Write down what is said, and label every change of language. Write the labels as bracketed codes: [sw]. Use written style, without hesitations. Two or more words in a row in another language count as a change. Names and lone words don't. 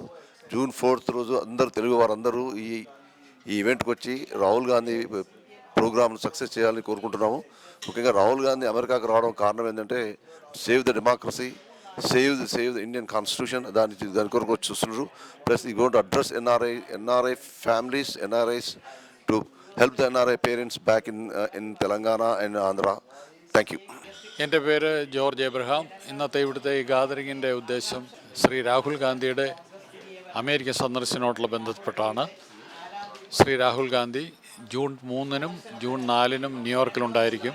[te] June 4th రోజు అందరూ తెలుగు వారందరూ ఈ ఈవెంట్కి వచ్చి రాహుల్ గాంధీ ప్రోగ్రామ్ను సక్సెస్ చేయాలని కోరుకుంటున్నాము. ముఖ్యంగా రాహుల్ గాంధీ అమెరికాకు రావడం కారణం ఏంటంటే [en] save the democracy, save the Indian constitution, [te] దాని కొరకు వచ్చి చూస్తున్నారు. [en] plus he going to address NRI families, NRIs to help the NRI parents back in Telangana and Andhra. thank you. [ml] എൻ്റെ പേര് ജോർജ് എബ്രഹാം. ഇന്നത്തെ ഇവിടുത്തെ ഈ ഗാദറിങ്ങിൻ്റെ ഉദ്ദേശം ശ്രീ രാഹുൽ ഗാന്ധിയുടെ അമേരിക്കൻ സന്ദർശനത്തോടുള്ള ബന്ധപ്പെട്ടാണ്. ശ്രീ രാഹുൽ ഗാന്ധി June 3-നും June 4-നും ന്യൂയോർക്കിലുണ്ടായിരിക്കും.